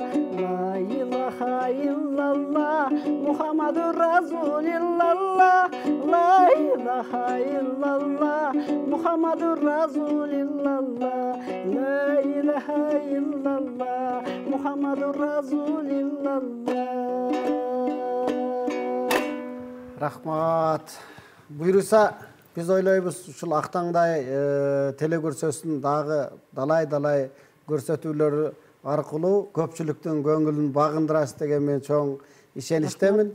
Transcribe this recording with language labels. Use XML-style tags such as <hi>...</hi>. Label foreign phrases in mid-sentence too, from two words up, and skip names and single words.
<ar>لا إله إلا الله محمد رسول الله، لا إله إلا الله محمد رسول الله، لا إله إلا الله محمد رسول الله.</ar> <ky>Рахмат. Буйруса, биз ойлойбуз ушул актаңдай телекөрсөтүүнүн дагы далай көрсөтүүлөрү аркылуу көпчүлүктүн көңүлүн багындырасыз деген мен чоң ишеничтемин.</ky>